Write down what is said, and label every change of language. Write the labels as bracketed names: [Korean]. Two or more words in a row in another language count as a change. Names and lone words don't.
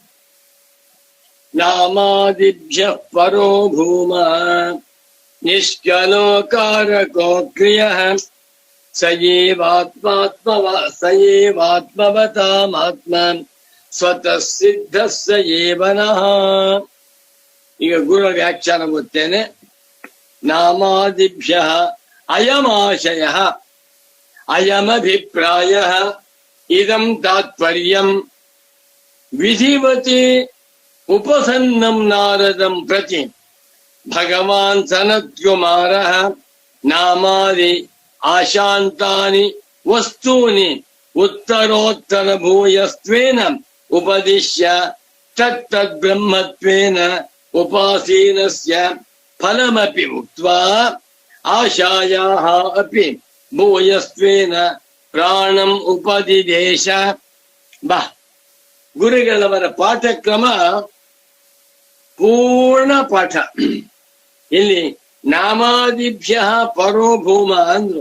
[Sanskrit] ನಾಮಾದಿಭ್ಯ ಪರೋ ಭೂಮ ನಿಷ್ಕಲೋಕಾರಕೋ ಕ್ರಿಯ ಸಯೇವಾತ್ಮವತಾಮಾತ್ಮ ಸ್ವತಃ ಸಿದ್ಧ ಸಯೇವನಃ. [Kannada] ಈಗ ಗುರು ವ್ಯಾಖ್ಯಾನ ಓದ್ತೇನೆ. [Sanskrit] ನಾಮಾದಿಭ್ಯ ಅಯಮಾಶಯ ಅಯಮಭಿಪ್ರಾಯ ಇದಂ ತಾತ್ಪರ್ಯಂ ವಿಧಿವತಿ ಉಪಸನ್ನಂ ನಾರದಂ ಪ್ರತಿ ಭಗವಾನ್ ಸನತ್ಕುಮಾರ ನಾಮಾದಿ ಆಶಾಂತಾನಿ ವಸ್ತೂನಿ ಉತ್ತರೋತ್ತರ ಭೂಯಸ್ತ್ವೇನ ಉಪದಿಶ್ಯ ತತ್ತದ್ ಬ್ರಹ್ಮತ್ವೇನ ಉಪಾಸೀನಸ್ಯ ಫಲಮಪಿ ಉಕ್ತ್ವಾ ಆಶಾಯಾಃ ಅಪಿ ಭೂಯಸ್ತ್ವೇನ ಪ್ರಾಣಂ ಉಪದಿದೇಶ. [Kannada] ಗುರುಗಳವರ ಪಾಠಕ್ರಮ ಪೂರ್ಣ ಪಾಠ. ಇಲ್ಲಿ [Sanskrit] ನಾಮಾದಿಭ್ಯ ಪರೋಭೂಮ [Kannada] ಅಂದ್ರು.